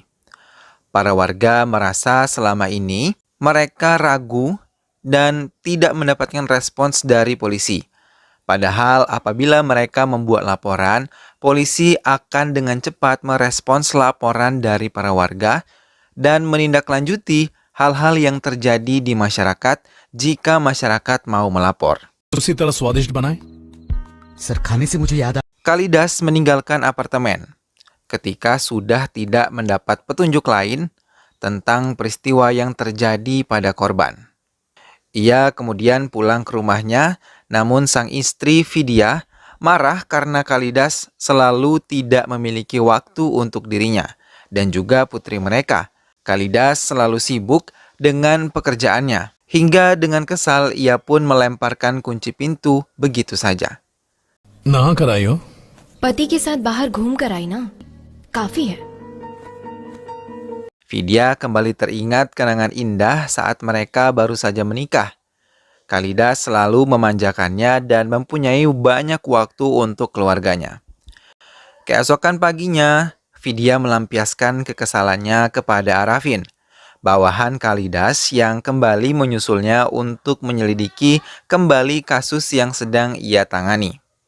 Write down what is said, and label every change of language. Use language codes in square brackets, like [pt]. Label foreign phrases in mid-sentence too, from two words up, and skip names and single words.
[id] Para warga merasa selama ini mereka ragu dan tidak mendapatkan respons dari polisi. Padahal apabila mereka membuat laporan, polisi akan dengan cepat merespons laporan dari para warga dan menindaklanjuti hal-hal yang terjadi di masyarakat jika masyarakat mau melapor. [hi] उसी तरह स्वादिष्ट बनाए। सर खाने से मुझे याद आ [id] Kalidas meninggalkan apartemen ketika sudah tidak mendapat petunjuk lain tentang peristiwa yang terjadi pada korban. Ia kemudian pulang ke rumahnya, namun sang istri Vidya marah karena Kalidas selalu tidak memiliki waktu untuk dirinya dan juga putri mereka. Kalidas selalu sibuk dengan pekerjaannya, hingga dengan kesal ia pun melemparkan kunci pintu begitu saja. [hi] नहा कर आई हो? पति के साथ बाहर घूम कर आई ना, काफी है। [id] Vidya kembali teringat kenangan indah saat mereka baru saja menikah. Kalidas selalu memanjakannya dan mempunyai banyak waktu untuk keluarganya. Keesokan paginya, Vidya melampiaskan kekesalannya kepada Arafin, bawahan Kalidas yang kembali menyusulnya untuk menyelidiki kembali kasus yang sedang ia tangani.